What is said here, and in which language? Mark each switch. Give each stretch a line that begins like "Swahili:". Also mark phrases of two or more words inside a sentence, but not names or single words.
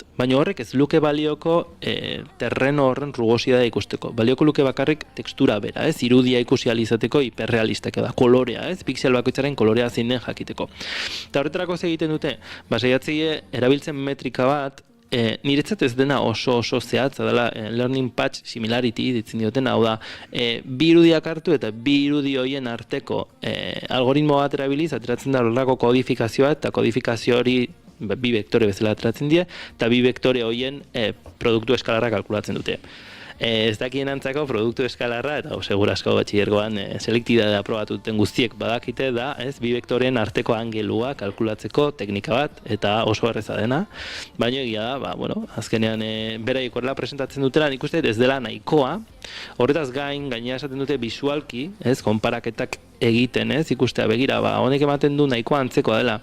Basque: Baina horrek ez luke balioko terreno horren rugosidadea ikusteko. Balioko luke bakarrik tekstura bera, ez? Irudia ikusi alizateko hiperrealistak da, kolorea, ez? Pixel bakoitzaren kolorea zein den jakiteko. Eta horretarako egiten dute, saiatzea erabiltzen metrika bat, niretzat ez dena oso zehatza dela
English: learning patch similarity
Basque: ditzen diotena, hau da, bi irudiak hartu eta bi irudi horien arteko algoritmo bat erabiliz, ateratzen da horrelako kodifikazioa, eta kodifikazio hori bi vektore bezala ateratzen dira, eta bi vektore horien produktu eskalarra kalkulatzen dute. Ez dakien antzako produktu eskalarra, eta segurasko batxillergoan selektibitatea aprobatu duten guztiek badakite da, ez, bi vektoren arteko angelua kalkulatzeko teknika bat, eta oso erreza dena, baina egia da, azkenean beraiek horrela presentatzen dutela, nik uste ez dela nahikoa, horretaz gainera esaten dute bisualki, ez, konparaketak egiten, ez, ikustea begira, honek ematen du nahikoa antzekoa dela.